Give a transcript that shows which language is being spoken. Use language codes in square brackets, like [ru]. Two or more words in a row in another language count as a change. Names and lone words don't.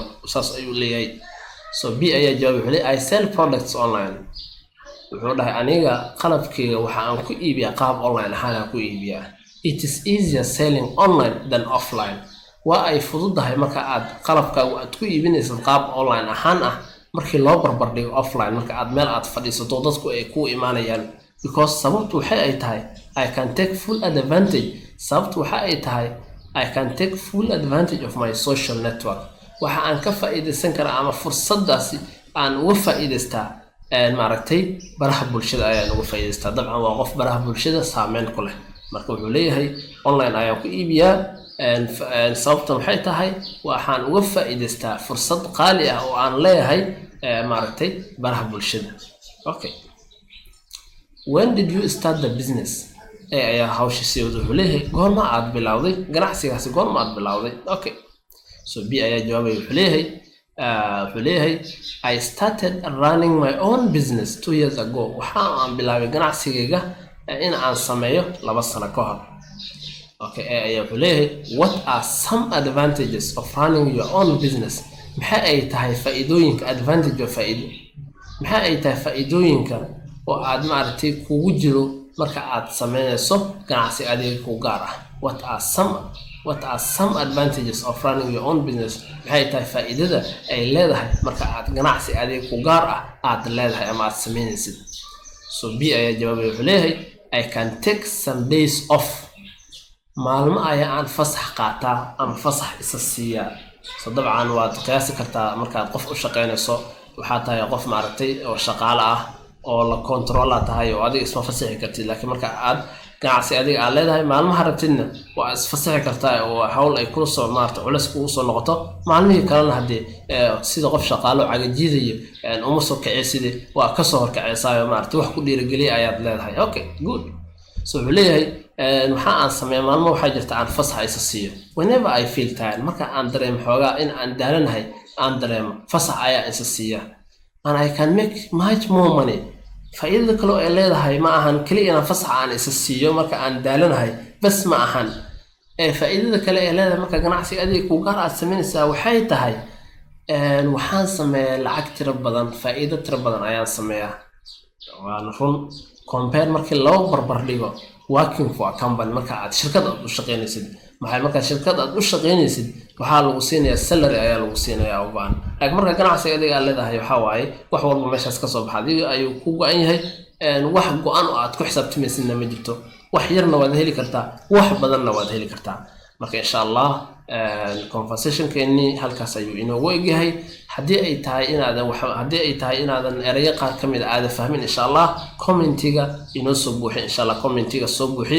[so] saas ayuu leeyahay. So B ayaa jawaab wuxuu leeyahay [en] I sell products online. [so] wuxuu dhahay aniga qalabkayga waxa aan ku iibiyaa qaab online ahaan aan ku iibiyaa. [en] It is easier selling online than offline. [so] waa ay fududahay marka aad qalabkaaga aad ku iibinayso qaab online ahaan markii loo barbar dhigo offline marka aad meel aad fadhiisato dadku ay ku imaanayaan because sababtu waxa ay tahay [en] I can take full advantage. [so] sababtu waxa ay tahay [en] I can take full advantage of my social network. [so] waxa aan ka faa'iideysan karaa ama fursadaasi aan uga faa'iideystaa maaragtay baraha bulshada ayaan uga faa'iideystaa. dabcan waa qof baraha bulshada saameyn ku leh marka wuxuu leeyahay online ayaan ku iibiyaa sababta waxay tahay waxaan uga faa'iideystaa fursad qaali ah oo aan leeyahay maaragtay baraha bulshada. [en] Okay, when did you start the business? [so] ayaa hawsha sii wada wuxuu leeyahay goorma aad bilowday ganacsigaasi goorma aad bilowday? [en] Okay, so [so] B ayaa jawaabay wuxuu leeyahay [en] I started running my own business 2 years ago. [so] waxaan aan bilaabay ganacsigayga in aan sameeyo 2 sano ka hor. [en] Okay, [so] ayaa wuxuu leeyahay [en] what are some advantages of running your own business? [so] maxay ay tahay faa'iidooyinka [en] advantage of [so] faa'iido maxay ay tahay faa'iidooyinka oo aad maartay kugu jiro marka aad sameynayso ganacsi adiga ku gaar ah? [en] What are some advantages of running your own business? [so] maxay tahay faa'iidada ay leedahay marka aad ganacsi adiga ku gaar ah aad leedahay ama aad sameynaysid? [en] So [so] B ayaa jawaabay wuxuu leeyahay [en] I can take some days off. [so] maalmo ayaa aan fasax qaataa ama fasax isa siiyaa. So dabcan waad qiyaasi kartaa markaad qof u shaqeynayso waxaa tahay qof maaragtay oo shaqaale ah oo la controller tahay oo adiga isma fasaxi kartid laakiin marka aad ganacsi adiga aad leedahay maalmaha rabtidna waa isfasaxi kartaa oo hawl ay ku soo maarto culeys kugu soo noqoto maalmihii kalena hadii sida qof shaqaalo cagajiidayo uma soo kacaysid waa ka soo horkacaysaa maarto wax ku dhiirigeliya ayaad leedahay okay good so leeyahay waxa aan sameeyo maalmo waxa jirta aan fasax isa siiyo [en] whenever I feel tired [so] marka aan dareemo xoogaa in aan daalanahay aan dareemo fasax ayaa isa siiya [en] and I can make much more money [so] faa'iidada kale oo ay leedahay ma ahan kaliya in fasax aan isa siiyo marka aan daalanahay bas ma ahan faa'iidada kale ee leedahay marka ganacsiga adiga ku gaar aad sameynaysaa waxay tahay waxaan sameeyaa lacag tiro badan faa'iido tiro badan ayaan sameeyaa waan run compare markii loo barbar dhigo [en] working for a company [so] marka aad shirkad u shaqeynaysid maxay marka shirkad aad u shaqeynaysid waxa lagu siinayaa salary ayaa lagu siinayaa oo baan laakiin marka ganacsiga adiga aad leedahay waxa waaye wax walba meeshaas ka soo baxay ayuu ku go'an yahay wax go'an oo aad ku xisaabtamaysidna ma jirto wax yarna waad heli kartaa wax badanna waad heli kartaa marka [ar] insha Allah [so] conversation keeni halkaas ayuu inoogu egyahay hadii ay tahay inaadan erayo qaar kamid ah aad fahmin [ar] insha Allah [so] commentiga inoo soo buuxiyo [ar] insha Allah [so] commentiga soo buuxiyo